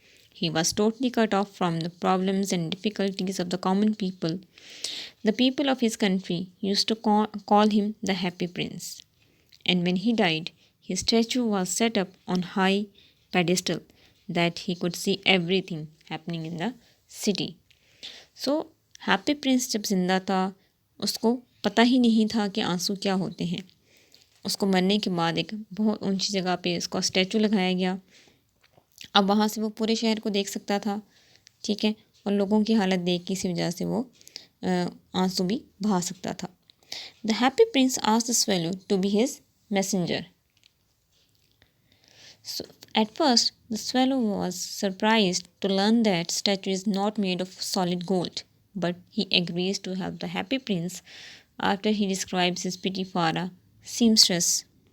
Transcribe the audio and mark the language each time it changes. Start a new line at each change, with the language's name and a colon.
English: He was totally cut off from the problems and difficulties of the common people. The people of his country used to call him the Happy Prince. And when he died, his statue was set up on high pedestal that he could see everything happening in the city.
Hindi: So, Happy Prince जब जिंदा था, उसको पता ही नहीं था कि आंसू क्या होते हैं. उसको मरने के बाद एक बहुत ऊंची जगह पे उसका स्टैचू लगाया गया. अब वहाँ से वो पूरे शहर को देख सकता था, ठीक है, और लोगों की हालत देख के इसी वजह से वो आंसू भी बहा सकता था.
English: The Happy Prince asked the swallow to be his messenger. So, at first, the swallow was surprised to learn that statue is not made of solid gold, but he agrees to help the Happy Prince after he describes his pity for a seamstress.